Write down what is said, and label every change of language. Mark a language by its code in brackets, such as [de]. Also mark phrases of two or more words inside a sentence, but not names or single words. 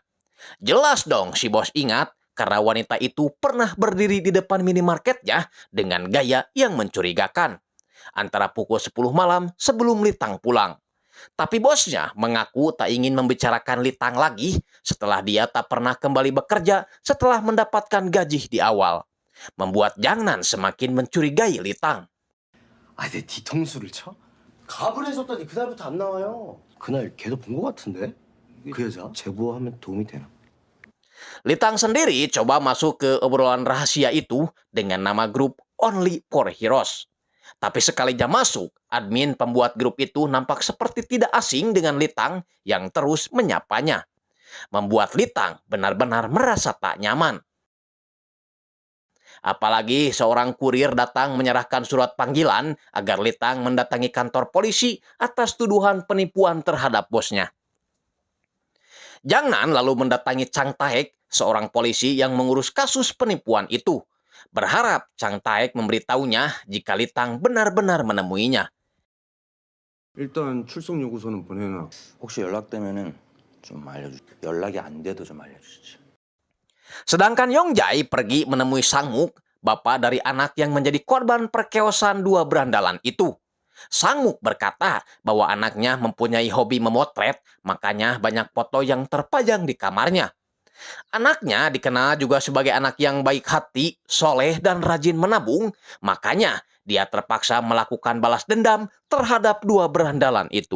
[id] Jelas dong si bos ingat karena wanita itu pernah berdiri di depan minimarketnya dengan gaya yang mencurigakan. Antara pukul 10 malam sebelum Litang pulang. Tapi bosnya mengaku tak ingin membicarakan Litang lagi setelah dia tak pernah kembali bekerja setelah mendapatkan gaji di awal. Membuat Jang Nan semakin mencurigai Litang. [ko] 내 뒤통수를 쳐? 갑을 했었더니 그날부터 안 나와요. 그날 걔도 본 것 같은데? 그 여자? 제보하면 도움이 되나? [id] Litang sendiri coba masuk ke obrolan rahasia itu dengan nama grup Only for Heroes. Tapi sekalinya masuk, admin pembuat grup itu nampak seperti tidak asing dengan Litang yang terus menyapanya. Membuat Litang benar-benar merasa tak nyaman. Apalagi seorang kurir datang menyerahkan surat panggilan agar Litang mendatangi kantor polisi atas tuduhan penipuan terhadap bosnya. Jang Nan lalu mendatangi Chang Taek, seorang polisi yang mengurus kasus penipuan itu. Berharap Chang Taek memberitahunya jika Litang benar-benar menemuinya. [ko] 일단 출석 요구서는 보내놔. 혹시 연락되면은 좀 알려주. 연락이 안 돼도 좀 알려주시지. [id] Sedangkan Yong Jae pergi menemui Sang-muk, bapak dari anak yang menjadi korban perkeosan dua berandalan itu. Sang-muk berkata bahwa anaknya mempunyai hobi memotret, makanya banyak foto yang terpajang di kamarnya. Anaknya dikenal juga sebagai anak yang baik hati, soleh, dan rajin menabung, makanya dia terpaksa melakukan balas dendam terhadap dua berandalan itu.